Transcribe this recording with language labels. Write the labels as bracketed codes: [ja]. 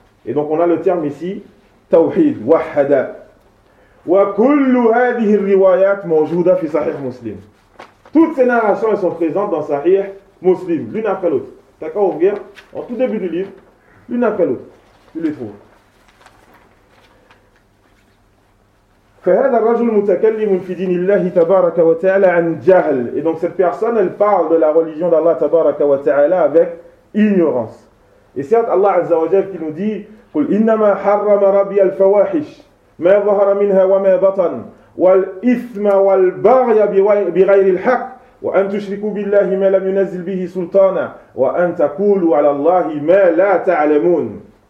[fr] Et donc on a le terme ici, tawhid, wahada. [ar] Wa kullu hadhihi riwayat mawjuda fi sahih Muslim. [fr] Toutes ces narrations, elles sont présentes dans sahih Muslim, l'une après l'autre. T'as qu'à ouvrir en tout début du livre, l'une après l'autre. Tu les trouves. [ar] فهذا الرجل متكلم في دين الله تبارك وتعالى عن جهل. [fr] Et donc cette personne, elle parle de la religion d'Allah تبارك وتعالى avec ignorance. Et certes Allah [ar] عز وجل [fr] qui nous dit [ar] قل إنما حرم ربي الفواحش ما ظهر منها وما بطن والإثم والبغي بغير الحق وأن تشركوا بالله ما لم ينزل به سلطانا وأن تقولوا على الله ما لا تعلمون.